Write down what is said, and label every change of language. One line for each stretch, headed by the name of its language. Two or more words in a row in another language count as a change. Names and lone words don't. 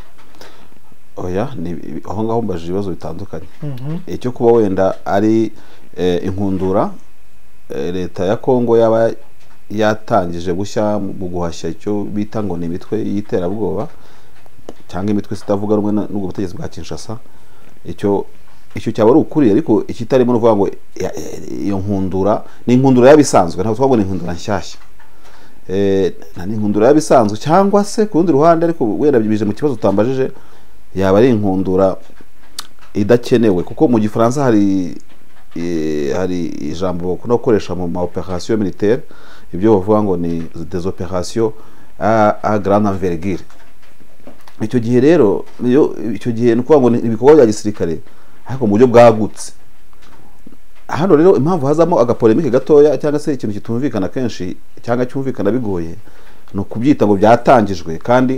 Kinyarwanda: Oya ni aho ngaho mbaje ibibazo bitandukanye icyo kuba wenda ari inkundura leta ya Kongo yaba yatangije bushya mu guhashya icyo bita ngo ni imitwe y'iterabwoba cyangwa imitwe sitavuga rumwe n'ubwo butegetsi bwa Kinshasa icyo cyaba ari ukuri ariko ikitarimo no kuvuga ngo iyo nkundura ni inkundura yabisanzwe ntabwo twabona inkundura nshyashya ni inkundura yabisanzwe cyangwa se ku rundi ruhande ariko wenda bije mu kibazo utambajije yaba ari inkundura idakenewe kuko mu Gifaransa hari ijambo no gukoresha mu ma
French: opération militaire
Kinyarwanda: ibyo bavuga ngo ni
French: des opérations à grande envergure.
Kinyarwanda: Icyo gihe rero icyo gihe no kuvuga ngo ni ibikorwa bya gisirikare ariko mu buryo bwagutse. Hano rero impamvu hazamo agapolemike gatoya cyangwa se ikintu kitumvikana kenshi cyangwa cyumvikana bigoye no kubyita ngo byatangijwe kandi